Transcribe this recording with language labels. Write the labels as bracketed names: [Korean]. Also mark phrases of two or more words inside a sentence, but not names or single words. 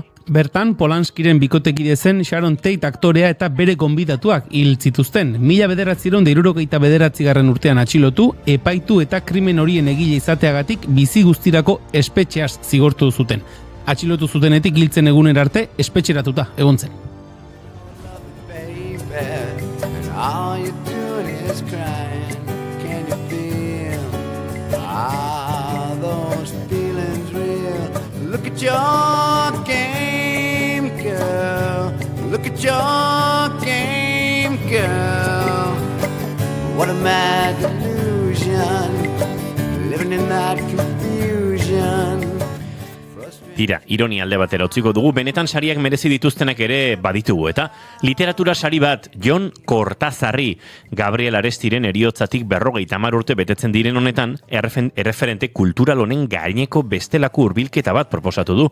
[Basque] Bertan, Polanskiren bikotekide zen Sharon Tate aktorea eta bere gonbidatuak hil zituzten. 1969 urtean atxilotu, epaitu eta krimen horien egile izateagatik bizi guztirako espetxeaz zigortu zuten. Atxilotu zutenetik hiltzen eguner arte espetxeratuta egon zen. [English] Look at your game, girl. What a mad delusion, living in that confusion. [Basque] Tira, ironia alde batera utziko dugu, benetan sariak merezi dituztenak ere baditugu, eta literatura sari bat, Jon Kortazarri, Gabriel Arestiren eriotzatik 50 urte betetzen diren honetan, erreferente kultural honen gaineko bestelako hurbilketa bat proposatu du.